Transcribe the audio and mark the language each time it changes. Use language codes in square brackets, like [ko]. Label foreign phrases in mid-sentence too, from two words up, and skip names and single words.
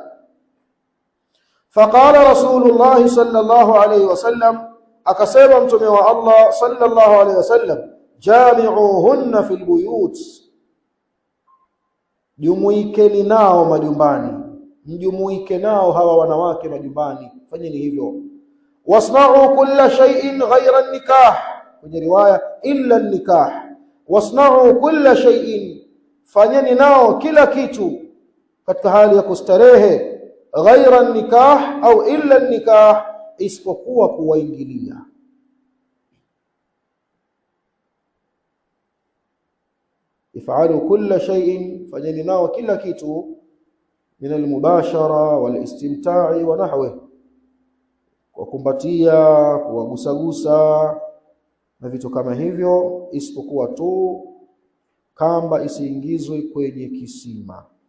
[ar] فقال رسول الله صلى الله عليه وسلم, [sw] akasema mtume wa Allah [ar] صلى الله عليه وسلم, جامعوهن في البيوت, [sw] jumuikeni nao majumbani, mjumuike nao hawa wanawake majumbani, fanyeni hivyo. [ar] واصنعوا كل شيء غير النكاح, [sw] kwenye riwaya [ar] إلا النكاح. واصنعوا كل شيء, [sw] fanyeni nao kila kitu katika hali ya kustarehe, [ar] غير النكاح [sw] au [ar] إلا النكاح, [sw] isipokuwa kuwaingilia. [ar] افعلوا كل شيء, [sw] fanyeni nao kila kitu, [ar] من المباشرة والاستمتاع ونحوه, [sw] kukumbatia, kuwagusagusa na vitu kama hivyo, isipokuwa tu kamba isiingizwe kwenye kisima.